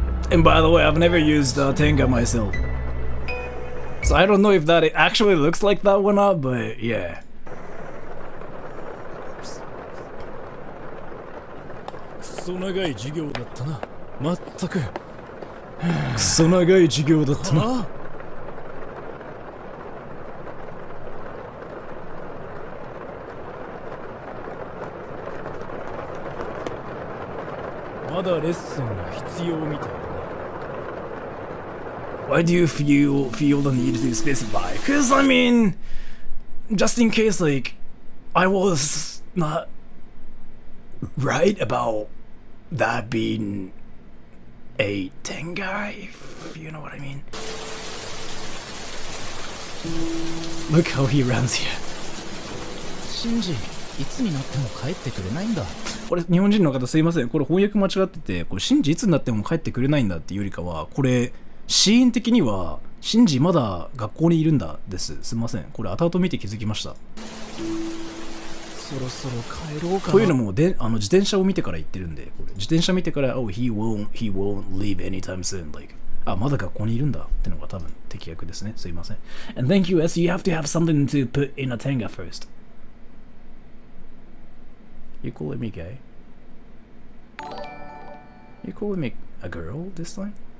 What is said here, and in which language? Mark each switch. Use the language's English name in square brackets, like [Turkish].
[English] And by the way, I've never used Tenga myself, so I don't know if that actually looks like that or not, but yeah. [Japanese] クソ長い授業だったな。まったく。クソ長い授業だったな。まだレッスンが必要みたいだね。 [English] Why do you feel the need to specify? Because I mean, just in case like I was not right about that being a Tenga, if you know what I mean. Look how he runs here. [Japanese] シンジ、いつになっても帰ってくれないんだ。これ日本人の方すいません、これ翻訳間違ってて、これシンジいつになっても帰ってくれないんだっていうよりかは、これシーン的にはシンジまだ学校にいるんだです。すいません、これ後々見て気づきました。そろそろ帰ろうかな。というのも自転車を見てから言ってるんで、これ自転車見てから、 [English] oh he won't leave anytime soon, like [Japanese] まだ学校にいるんだってのが多分適訳ですね。すいません。 [English] And thank you, S. You have to have something to put in a Tenga first. You calling me gay? You calling me a girl this time?